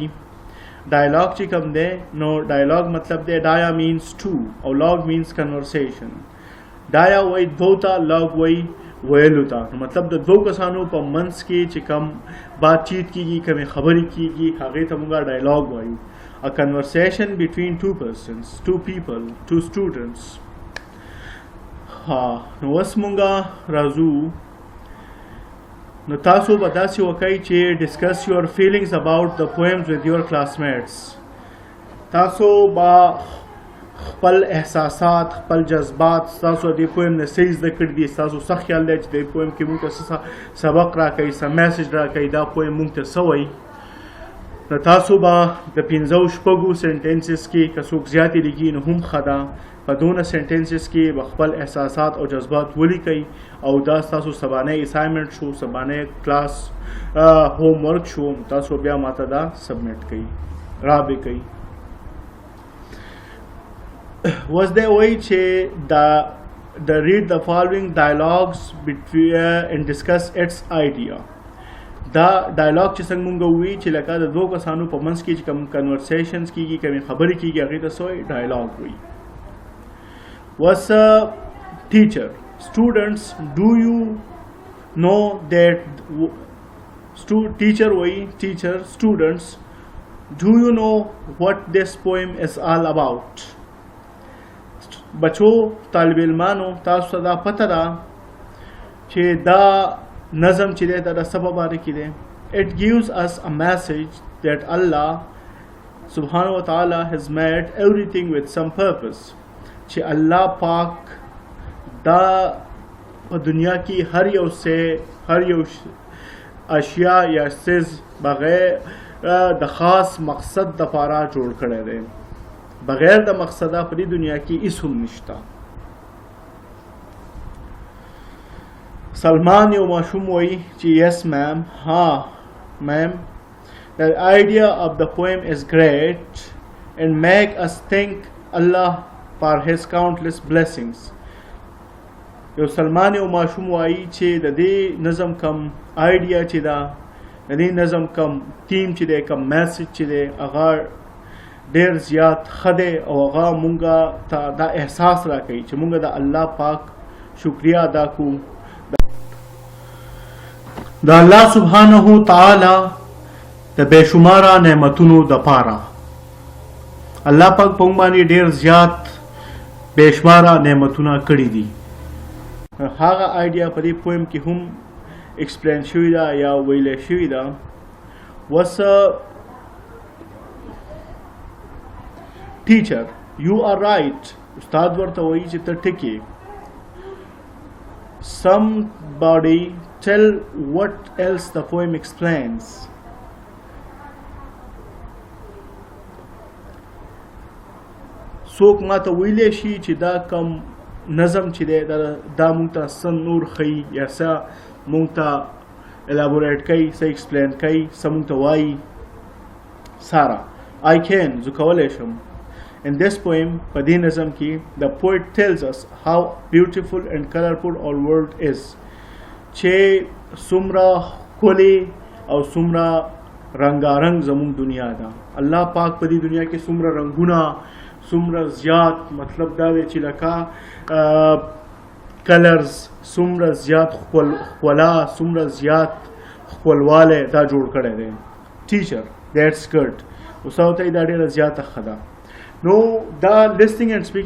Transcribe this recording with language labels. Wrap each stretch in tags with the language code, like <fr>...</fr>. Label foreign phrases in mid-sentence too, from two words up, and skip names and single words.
<ps>ډایلاګ چې کوم دی نو ډایلاګ مطلب دی</ps> <en>dia means two</en> <ps>او</ps> <en>log means conversation.</en> <ps>ډایا وایي دوه ته، لاګ وایي ویلو ته. نو مطلب د دوه کسانو په منځ کې چې کم بات چیت کېږي، کمې خبرې کېږي، هغې ته موږ ډایلاګ وایو.</ps> <en>A conversation between two persons, two people, two students.</en> <ps>نو اوس مونږه راځو. نو تاسو به داسې وکئ چې</ps> <en>discuss your feelings about the poems with your classmates.</en> <ps>تاسو به خپل احساسات، خپل جذبات، تاسو د پویم نه څه زده کړي دي، تاسو څه خیال دی چې د پویم کې مونږ ته څه سبق راکوي، څه میسج راکوي، دا پویم مونږ ته څه وایي. نو تاسو به د 5-6 سنټنسز کې که څوک زیاتې لیکي نو هم ښه ده، په دونه سنټنسز کې به خپل احساسات او جذبات ولیکئ او دا ستاسو سبانۍ اسایمنټ شو، سبانۍ کلاس هوم ورک شو. تاسو بیا ماته دا سبمیټ کئ، رابې کئ. اوس دی وایي چې د</ps> <en>read the following dialogues and discuss its idea.</en> <ps>دا ډایلاګ چې څنګه مونږ ووایي چې لکه د دوه کسانو په منځ کې چې کوم کنورسیشنز کېږي، کومې خبرې کېږي، هغې ته څه وایي؟ ډایلاګ وایي.</ps> <en>was a teacher. Students, do you know that teacher وایي teacher, students, do you know what this poem is all about?</en> <ps>بچو، طالب علمانو، تاسو ته دا پته ده چې دا نظم چې دی دا د څه په باره کې دی.</ps> <en>It gives us a message that Allah subhanahu wa ta'ala has made everything with some purpose.</en> <ps>چې الله پاک دا په دنیا کې هر یو اشیا یا څیز بغیر د خاص مقصد دپاره جوړ کړی دی. بغیر د مقصده په دې دنیا کې هیڅ هم نشته. سلمان یو ماشوم وایي چې</ps> <en>yes ma'am,</en> <ps>ها</ps> <en>ma'am, the idea of the poem is great and make us thank Allah for his countless blessings.</en> <ps>یو سلمان یو ماشوم وایي چې د دې نظم کم آیډیا چې ده، د دې نظم کم تیم چې دی، کم میسج چې دی، هغه ډېر زیات ښه دی او هغه مونږ ته دا احساس راکوي چې مونږ د الله پاک شکریه ادا کوو د الله سبحانه تعالی د بېشماره نعمتونو دپاره. الله پاک په موږ باندې ډېر زیات بېشماره نعمتونه کړي دي. هغه آیډیا په دې پویم کې هم ایکسپلین شوې ده یا ویلی شوې ده.</ps> <en>was a teacher, you are right.</en> <ps>استاد ورته وایي چې ته ټکې.</ps> <en>somebody tell what else the poem explains.</en> <ps>څوک ماته ویلی شي چې دا کم نظم چې دی دا مونږ ته څه نور ښیي یا څه مونږ ته elaborate کوي څه explain کوي څه مونږ ته وایي سارا</ps> <en>I can</en> <ps>زه کولی شم</ps> <en>In this poem</en> <ps>په دې نظم کې</ps> <en>the poet tells us how beautiful and colorful our world is</en> <ps>چې څومره ښکلې او څومره رنګارنګ زموږ دنیا ده الله پاک په دې دنیا کې څومره رنګونه څومره زیات مطلب دا دی چې لکه کلرز څومره زیات ښکلا څومره زیات ښکلوالی دا جوړ کړی دی ټیچر</ps> <en>that's good</en> <ps>اوس ورته دا ډېره زیاته ښه ده نو دا</ps> <en>listening and speaking</en>